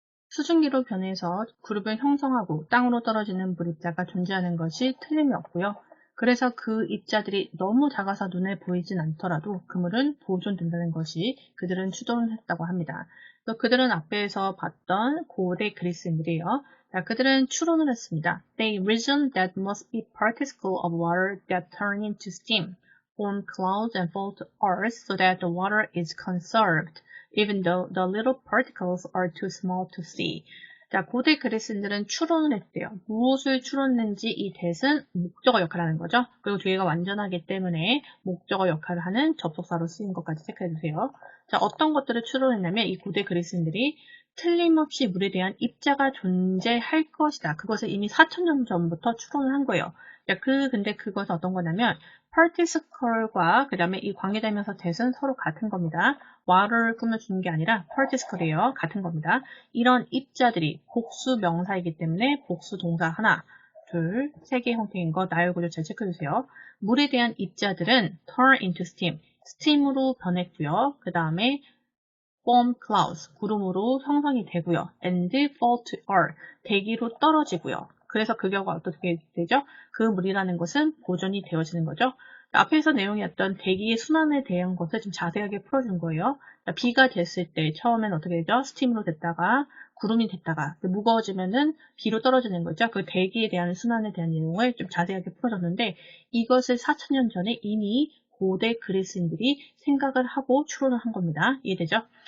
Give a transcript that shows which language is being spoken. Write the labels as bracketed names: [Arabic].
[Korean] 수증기로 변해서 그룹을 형성하고 땅으로 떨어지는 물입자가 존재하는 것이 틀림이 없고요. 그래서 그 입자들이 너무 작아서 눈에 보이진 않더라도 그물은 보존된다는 것이 그들은 추론을 했다고 합니다. 그들은 앞에서 봤던 고대 그리스인들이에요. 자, 그들은 추론을 했습니다. [English] They reasoned that must be particles of water that turn into steam, form clouds and fall to earth so that the water is conserved, even though the little particles are too small to see. [Korean] 자, 고대 그리스인들은 추론을 했대요. 무엇을 추론했는지 이 that은 목적어 역할을 하는 거죠. 그리고 뒤에가 완전하기 때문에 목적어 역할을 하는 접속사로 쓰인 것까지 체크해주세요. 자, 어떤 것들을 추론했냐면 이 고대 그리스인들이 틀림없이 물에 대한 입자가 존재할 것이다. 그것을 이미 4,000년 전부터 추론을 한 거예요. 자, 근데 그것은 어떤 거냐면 particle과 그 다음에 이 관계되면서 that은 서로 같은 겁니다. water를 꾸며주는 게 아니라 particle이에요. 같은 겁니다. 이런 입자들이 복수 명사이기 때문에 복수 동사 하나, 둘, 세 개의 형태인 거 나열 구조 잘 체크해주세요. 물에 대한 입자들은 [English] turn into steam, [Korean] 스팀으로 변했고요. 그 다음에 [English] form clouds, [Korean] 구름으로 형성이 되고요. [English] and fall to earth, [Korean] 대기로 떨어지고요. 그래서 그 결과 어떻게 되죠? 그 물이라는 것은 보존이 되어지는 거죠. 앞에서 내용이었던 대기의 순환에 대한 것을 좀 자세하게 풀어준 거예요. 비가 됐을 때 처음엔 어떻게 되죠? 스팀으로 됐다가 구름이 됐다가 무거워지면은 비로 떨어지는 거죠. 그 대기에 대한 순환에 대한 내용을 좀 자세하게 풀어줬는데 이것을 4,000년 전에 이미 고대 그리스인들이 생각을 하고 추론을 한 겁니다. 이해되죠?